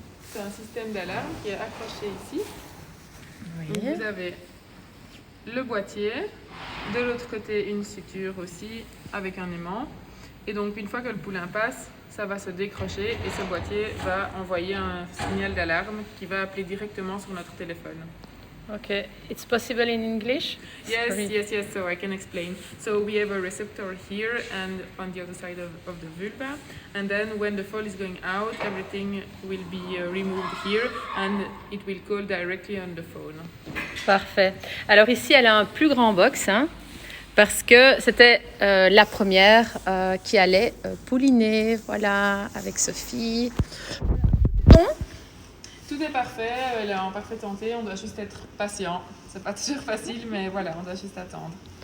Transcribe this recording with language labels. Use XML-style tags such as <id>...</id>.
<fr>C'est un système d'alarme qui est accroché ici. Donc vous avez le boîtier, de l'autre côté une suture aussi avec un aimant. Et donc une fois que le poulain passe, ça va se décrocher et ce boîtier va envoyer un signal d'alarme qui va appeler directement sur notre téléphone.</fr> <en>Okay, it's possible in English? Yes, so I can explain. So we have a receptor here and on the other side of the vulva, and then when the foal is going out, everything will be removed here and it will call directly on the phone.</en> <fr>Parfait. Alors ici, elle a un plus grand box, hein, parce que c'était la première qui allait pouliner, voilà, avec Sophie. Bon. Tout est parfait, elle est en parfaite santé, on doit juste être patient. C'est pas toujours facile, mais voilà, on doit juste attendre.</fr>